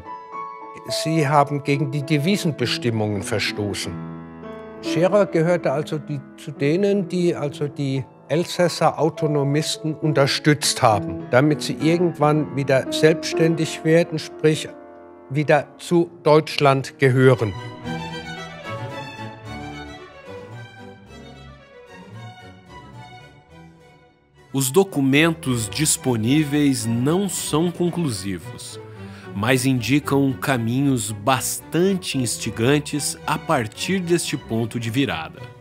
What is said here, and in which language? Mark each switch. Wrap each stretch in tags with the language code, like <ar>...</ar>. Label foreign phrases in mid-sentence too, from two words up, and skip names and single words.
<de>Sie haben gegen die Devisenbestimmungen verstoßen. Scherer gehörte also zu denen, die die Elsässer Autonomisten unterstützt haben, damit sie irgendwann wieder selbstständig werden, sprich wieder zu Deutschland gehören.</de> <pt>Os documentos disponíveis não são conclusivos, mas indicam caminhos bastante instigantes a partir deste ponto de virada.</pt>